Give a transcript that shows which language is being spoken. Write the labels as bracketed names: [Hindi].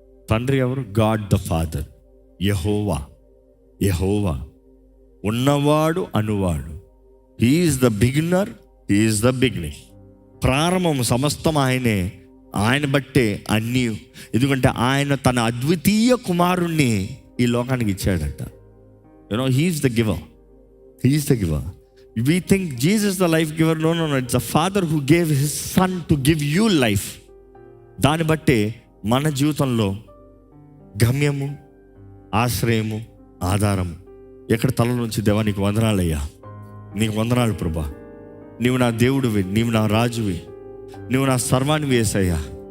[Telugu] తండ్రి ఎవరు? [English] God the Father. [Telugu] యెహోవా. యెహోవా ఉన్నవాడు, అనువాడు. [English] He is the beginner, he is the beginning. [Telugu] ప్రారంభం సమస్తం ఆయనే. ఆయన బట్టే అన్నీ. ఎందుకంటే ఆయన తన అద్వితీయ కుమారుణ్ణి ఈ లోకానికి ఇచ్చాడట. [English] You know, he is the giver. He is the giver. We think Jesus is the life giver. No. It's the Father who gave his Son to give you life. [Telugu] దాన్ని బట్టే మన జీవితంలో గమ్యము, ఆశ్రయము, ఆధారము. ఎక్కడ తల నుంచి, దేవా నీకు వందనాలయ్యా, నీకు వందనాలు ప్రభా, నీవు నా దేవుడివి, నీవు నా రాజువి, నువ్వు నా సర్వాన్ని యేసయ్యా.